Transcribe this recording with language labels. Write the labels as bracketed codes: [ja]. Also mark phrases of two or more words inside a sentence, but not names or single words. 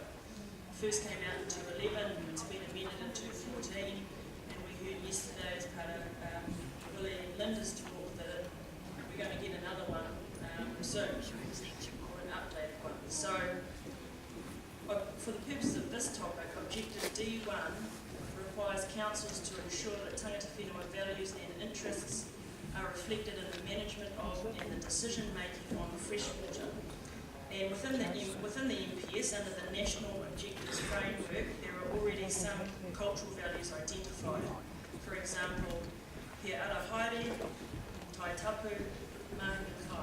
[en] First came out in 2011, it's been amended in 2014, and we heard yesterday as part of Willie and Linda's talk that we're going to get another one soon, or an updated one. So, for the purposes of this topic, Objective D1 requires councils to ensure that [mi] tangata whenua [en] values and interests are reflected in the management of and the decision making on freshwater. And within the MPS, under the National Objectives Framework, there are already some cultural values identified. For example, [mi] He Ara Haere, Tai Tapu, Mahi Kai.